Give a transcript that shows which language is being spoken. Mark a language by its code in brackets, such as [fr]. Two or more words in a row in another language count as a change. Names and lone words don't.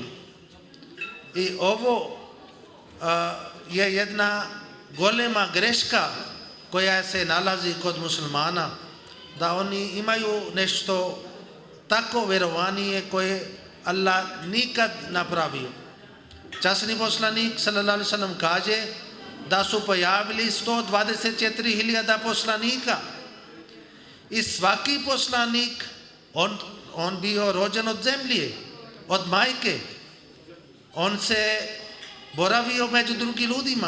[bs] I ovo je jedna golema greška koja se nalazi kod muslimana, da oni imaju nešto tako vjerovanje koje Allah nikad napravio. Časni poslanik [ar] صلى الله عليه وسلم [bs] kaže da su pojavili 124.000 poslanika i svaki poslanik on bio rođen od zemlje, od majke. On se boravio među drugim ljudima.